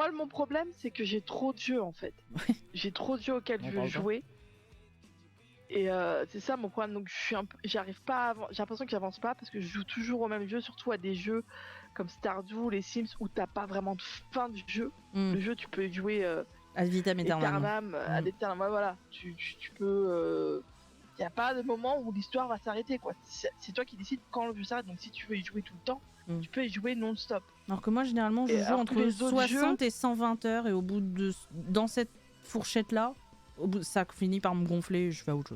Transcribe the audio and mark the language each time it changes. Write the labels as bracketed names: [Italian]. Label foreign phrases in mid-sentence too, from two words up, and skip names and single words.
[French] Moi, mon problème, c'est que j'ai trop de jeux, en fait. J'ai trop de jeux auxquels je veux jouer. Et c'est ça mon problème, donc j'arrive pas j'ai l'impression que j'avance pas parce que je joue toujours au même jeu, surtout à des jeux comme Stardew, les Sims où t'as pas vraiment de fin de jeu. Le jeu tu peux y jouer [Latin] Ad vitam aeternam. Eternam, ad aeternam, [French] ouais, voilà. Tu peux. Y a pas de moment où l'histoire va s'arrêter, quoi. C'est toi qui décides quand le jeu s'arrête. Donc si tu veux y jouer tout le temps, tu peux y jouer non-stop. Alors que moi, généralement, je joue entre 60 et 120 heures et au bout de. Dans cette fourchette-là, ça finit par me gonfler et je fais autre chose.